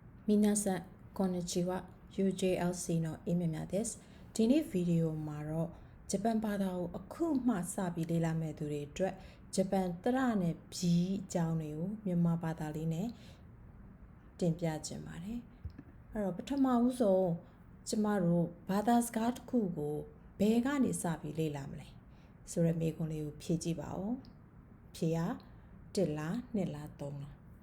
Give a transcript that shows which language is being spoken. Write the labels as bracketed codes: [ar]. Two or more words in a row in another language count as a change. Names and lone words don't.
[ja] 皆さんこんにちは UJLC のイメミャです。 [my] ဒီနေ့ဗီဒီယိုမှာတော့ဂျပန်ဘာသာကိုအခုမှစပြီးလေ့လာမဲ့သူတွေအတွက်ဂျပန်တရနဲ့ပြီးအကြောင်းတွေကိုမြန်မာဘာသာလေးနဲ့တင်ပြခြင်းပါတယ်။အဲ့တော့ပထမဦးဆုံးကျမတို့ဘာသာစကားတစ်ခုကိုဘယ်ကနေစပြီးလေ့လာမလဲဆိုတဲ့မေးခွန်းလေးကိုဖြေကြည့်ပါဦး။ဖြေရ1လား2လား3လား